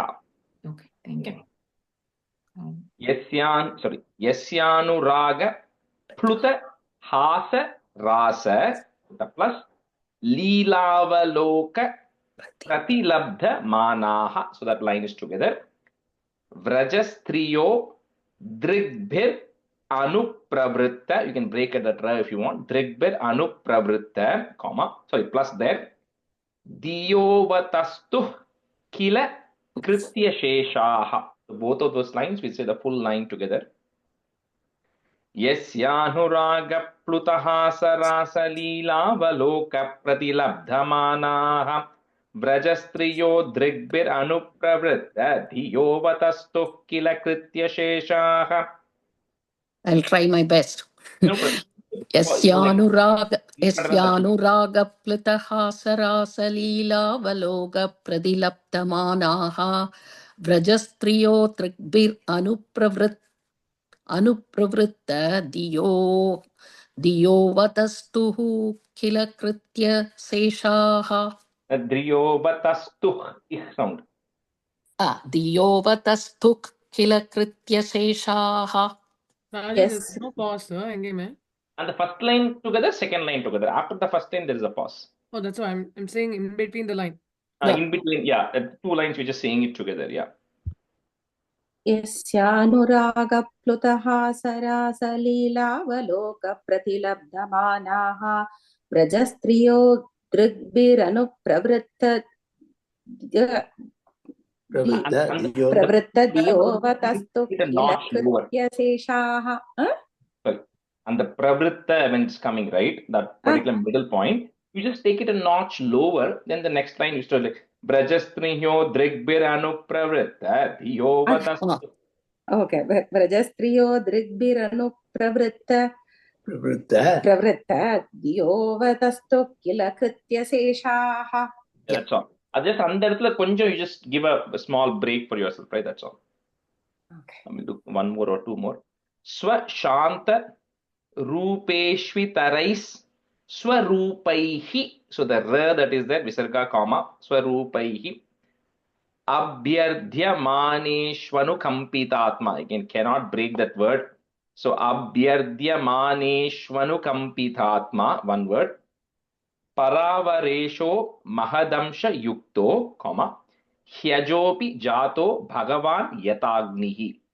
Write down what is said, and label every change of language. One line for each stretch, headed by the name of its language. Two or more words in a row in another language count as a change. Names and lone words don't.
English: Okay, thank you.
Sanskrit: Yasyanuraga pluta hasa rasa plus leelavaloka pratilabdha manaha.
English: So that line is together.
Sanskrit: Vrajastriyo drigbhir anupravritta.
English: You can break it that if you want.
Sanskrit: Drigbhir anupravritta,
English: plus there.
Sanskrit: Diyovatastu kila kritya sheshaha.
English: Both of those lines, we say the full line together.
Sanskrit: Yasyanuraga plutaha sarasa leelavaloka pratilabdhamanaha Vrajastriyo drigbir anupravritta dhiyovatastu kila kritya sheshaha.
English: I'll try my best. No problem.
Sanskrit: यस्यानुराग प्लुतः सरासलीलावलोक प्रतिलप्तमानाः व्रजस्त्रियो अनुप्रवृत्त दियोवतस्तुः किल कृत्य शेषाः.
English: Driyovatastuh sound.
Sanskrit: दियोवतस्तुः किल कृत्य शेषाः.
English: There's no pause, sir. And the first line together, second line together. After the first line, there is a pause. Oh, that's why I'm saying in between the line. In between, two lines, we're just saying it together,
Sanskrit: यस्यानुरागप्लुतः सरासलीलावलोक प्रतिलब्धमानाः व्रजस्त्रियो दृग्भिरनुप्रवृत्त दियोवतस्तु किल कृत्य शेषाः.
English: And the pravritta, when it's coming, right, that particular middle point, you just take it a notch lower, then the next line you start like
Sanskrit: Brajastriyo drigbir anupravritta dhiyovatastu. Okay, Brajastriyo drigbir anupravritta pravritta diyovatastu kila kritya seshaha.
English: That's all. Just
Tamil: அந்த இடத்துல கொஞ்சம்
English: you just give a small break for yourself, right? That's all. Okay. Let me do one more or two more.
Sanskrit: Swashanta Rupeshvitarais Swarupaihi.
English: So the ra that is there, Visarga comma, Swarupaihi.
Sanskrit: Abhyardhyamaneshvanu kampitatma.
English: Again, cannot break that word. So
Sanskrit: Abhyardhyamaneshvanu kampitatma,
English: one word.
Sanskrit: Paravaresho mahadamsha yukto, comma, hyajopi jato bhagavan yatagnihi.